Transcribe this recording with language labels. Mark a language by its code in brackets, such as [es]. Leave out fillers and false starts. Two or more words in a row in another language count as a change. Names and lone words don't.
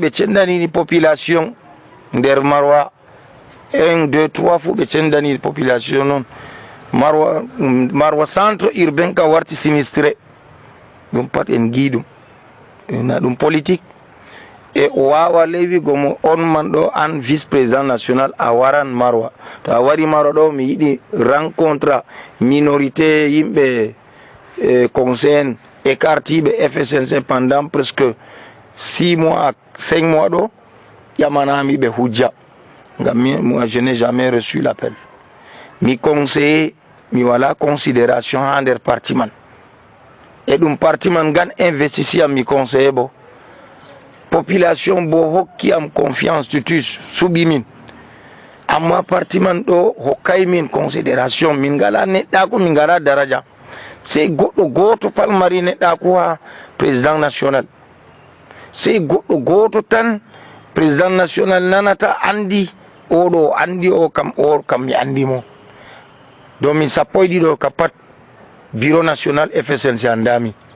[ff] ɓe cendanini population nder Marwa 1 2 3 fu ɓe cendanini population noon Marwa [fr] centre urbain [ff] ka warti sinistre ɗum pat en giɗum na ɗum politique e o wawa lewigo mo on man ɗo an vice [fr] président national [ff] a waran marwa to a wari marwa ɗo mi yiɗi rencontre minorité yimɓe conseil écartiɓe FSNC pendant presque 6 mois 5 mois ɗo ƴamanami ɓe hujja ngam moi [fr] je n'ai jamais reçu l'appel [ff] mi conseiller mi wala considération ha nder parti man e ɗum parti man gan investisi am mi conseiller bo population bo hokki am confiance tutus suɓi min amma parti man ɗo hokkay min considération min ngala neɗɗako min ngala daraja sey goɗɗo goto palmari neɗɗako ha [fr] président national [ff] sey goɗɗo goto tan [fr] président national [ff] nanata andi oɗo andi o kam mi andimo do min sappo e ɗiɗo ka pat [fr] bureau national [ff] FSNC andami